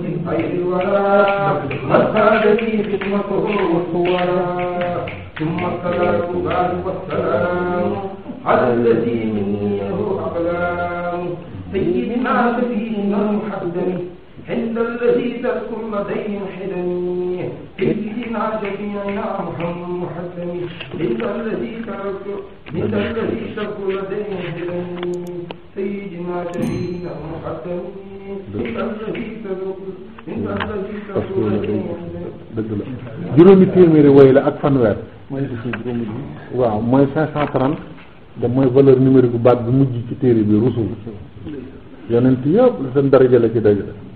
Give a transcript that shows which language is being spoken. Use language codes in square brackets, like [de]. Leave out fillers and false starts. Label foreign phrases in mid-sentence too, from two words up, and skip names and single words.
[ar] خير الورى والسادة خدمته والصورى ثم الصلاة والسلام على الذي مني له أقلام سيدنا سيدنا المحدث عند الذي تذكر لديه حلمي سيدنا شفيعنا محمد محسن عند الذي تذكر لديه حلمي سيدنا شفيعنا محسن [wo] juróomi téeméeri woy la ak fanweer waaw mooy 530 da mooy [fr] valeur numérique [wo] bu baat bu mujj ci téere bi rusul yonent yëpp seen daraja la ci dajale